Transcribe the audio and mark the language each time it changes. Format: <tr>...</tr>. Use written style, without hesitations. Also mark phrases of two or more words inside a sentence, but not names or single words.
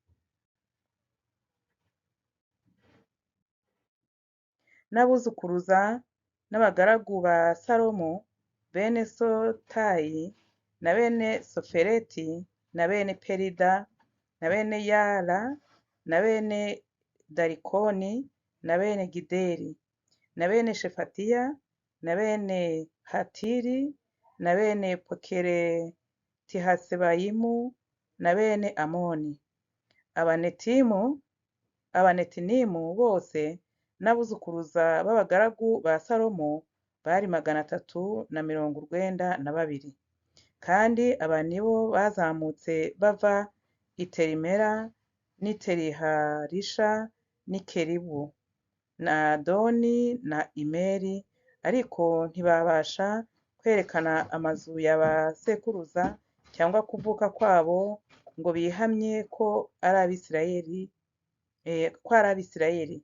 <rw>N'abuzukuruza n'abagaragu ba Salomo bene Sotayi na bene Sofereti na bene Perida na bene Yala na bene Darikoni na bene Gideli na bene Shefatiya na bene Hatiri na bene Pokereti-Hasebayimu na bene Amoni. Abanetinimu bose n'abuzukuruza b'abagaragu ba Salomo bari 392. Kandi aba nibo bazamutse bava i Terimera n'i Teriharisha n'i Keribu na Adoni na Imeri, ariko ntibabasha kwerekana amazu ya ba sekuruza cyangwa kuvuka kwabo ngo bihamye ko ari Abisirayeli.</rw>